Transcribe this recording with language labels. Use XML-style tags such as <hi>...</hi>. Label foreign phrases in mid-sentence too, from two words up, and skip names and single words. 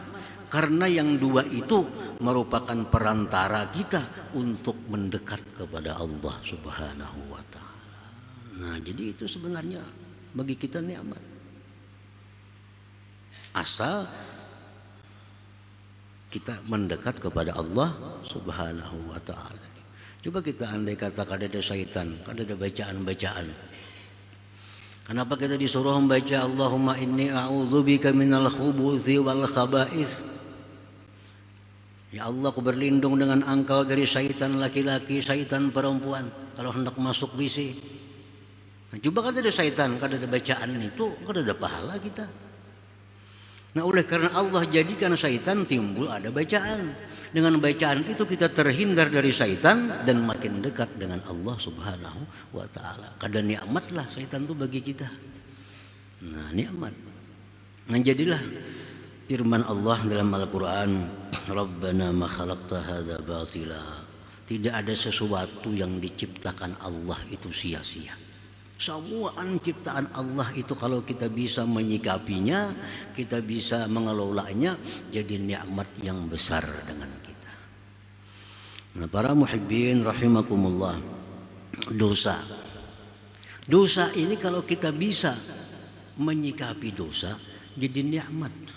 <id>Karena yang dua itu merupakan perantara kita untuk mendekat kepada Allah</id> <ar>سبحانه وتعالى.</ar> <id>Nah, jadi itu sebenarnya bagi kita nikmat. Asal kita mendekat kepada Allah</id> <ar>سبحانه وتعالى.</ar> <id>Coba kita andai kata kada ada syaitan, kada ada bacaan-bacaan. Kenapa kita disuruh membaca</id> <ar>اللهم إني أعوذ بك من الخبث والخبائث?</ar> <id>Ya Allah, aku berlindung dengan Engkau dari syaitan laki-laki, syaitan perempuan kalau hendak masuk WC. Nah, coba kada ada syaitan, kada ada bacaan itu, kada ada pahala kita. Nah, oleh karena Allah jadikan syaitan, timbul ada bacaan. Dengan bacaan itu kita terhindar dari syaitan dan makin dekat dengan Allah</id> <ar>سبحانه وتعالى.</ar> <id>Kada nikmatlah syaitan itu bagi kita. Nah, nikmat. Nah, jadilah firman Allah dalam Al-Quran,</id> <ar>ربنا ما خلقت هذا باطلا.</ar> <id>Tidak ada sesuatu yang diciptakan Allah itu sia-sia. Semua ciptaan Allah itu kalau kita bisa menyikapinya, kita bisa mengelolanya, jadi nikmat yang besar dengan kita. Nah, para</id> <ar>محبين رحمكم الله,</ar> <id>dosa ini kalau kita bisa menyikapi dosa, jadi nikmat.</id>